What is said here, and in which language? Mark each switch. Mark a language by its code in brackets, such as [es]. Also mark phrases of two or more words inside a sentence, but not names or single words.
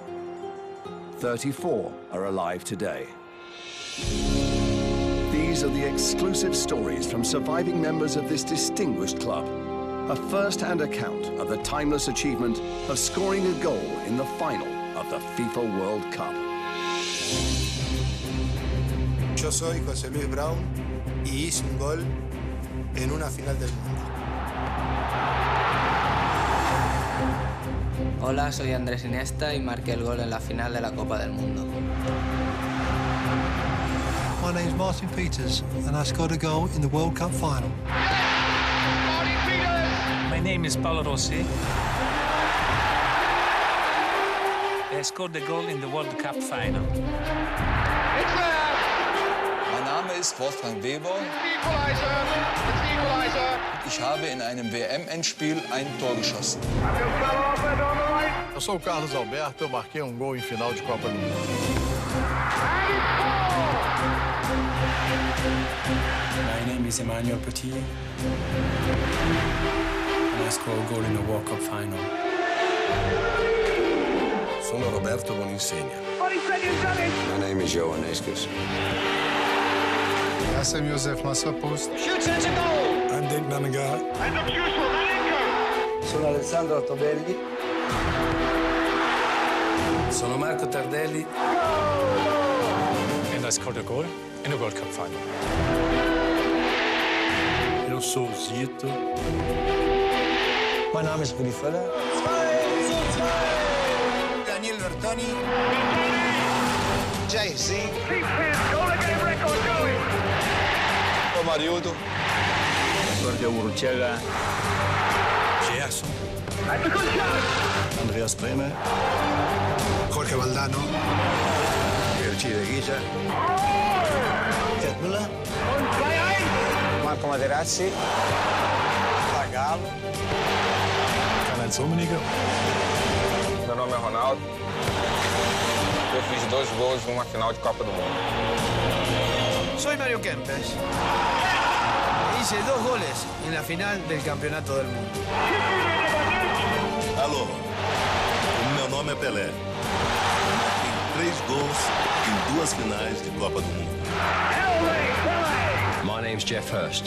[en] 34 are alive today. These are the exclusive stories from surviving members of this distinguished club. A first-hand account of the timeless achievement of scoring a goal in the final of the FIFA World Cup. [es] Yo soy José Luis Brown y hice un gol en una final del mundo. Hola, soy Andrés Iniesta y marqué el gol en la final de la Copa del Mundo. [en] My name's Martin Peters and I scored a goal in the World Cup final. My name is Paolo Rossi. I scored a goal in the World Cup final. [de] Mein Name ist Wolfgang Weber. Ich habe in einem WM-Endspiel ein Tor geschossen. [pt] Eu sou o Carlos Alberto, eu marquei um gol em final de Copa do Mundo. [en] My name is Emmanuel Petit, and I scored a goal in the World Cup final. [it] Sono Roberto Boninsegna. [en] My name is Johan Eskes. [hr] Ja sam Josef Masopust. [en] I'm Dick Nanninga. [it] Sono Alessandro Tobelli. Sono Marco Tardelli. [en] And I scored a goal in the World Cup final. [pt] Eu sou o Zito. [de] Mein Name ist Rudi Völler. Daniel Bertoni. Jay-Z. Mariudo. Giorgio Urruchaga. Gerson. Andreas Bremer. Jorge Valdano. Piercide Guilla. Gerd Müller. Marco Materazzi. Zagallo. Karl-Heinz Rummenigge. [pt] Meu nome é Ronaldo. Eu fiz 2 gols numa final de Copa do Mundo. [es] Soy Mario Kempes. Hice 2 goles en la final del Campeonato del Mundo. [pt] Alô, o meu nome é Pelé. Marquei 3 gols em 2 finais de Copa do Mundo. [en] My name's Jeff Hurst.